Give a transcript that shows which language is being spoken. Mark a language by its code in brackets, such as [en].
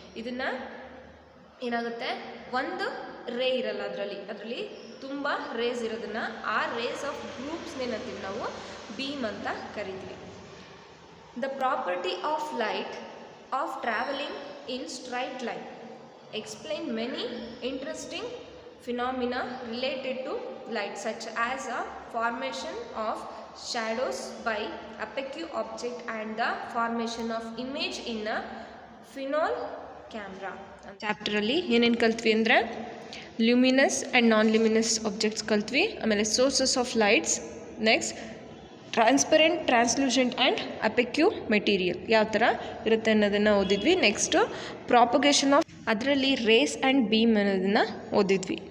[kn] ಇದನ್ನು ಏನಾಗುತ್ತೆ, ಒಂದು ರೇ ಇರಲ್ಲ, ಅದರಲ್ಲಿ ತುಂಬ ರೇಸ್ ಇರೋದನ್ನು, ಆ ರೇಸ್ ಆಫ್ ಗ್ರೂಪ್ಸ್ನೇನಂತೀವಿ ನಾವು ಬೀಮ್ ಅಂತ ಕರಿತೀವಿ. [en] The property of light of travelling in straight line explain many interesting phenomena related to light, such as a formation of shadows by opaque object and the formation of image in a phenol camera. [kn] Chapter ಅಲ್ಲಿ ಏನೇನು ಕಲ್ತ್ವಿ ಅಂದರೆ, luminous and non luminous objects ಕಲ್ತ್ವಿ. ಆಮೇಲೆ sources of lights, next transparent, translucent and ಅಪೆಕ್ಯೂ material ಯಾವ ಥರ ಇರುತ್ತೆ ಅನ್ನೋದನ್ನು ಓದಿದ್ವಿ. Next propagation of, ಅದರಲ್ಲಿ race and beam ಅನ್ನೋದನ್ನು ಓದಿದ್ವಿ.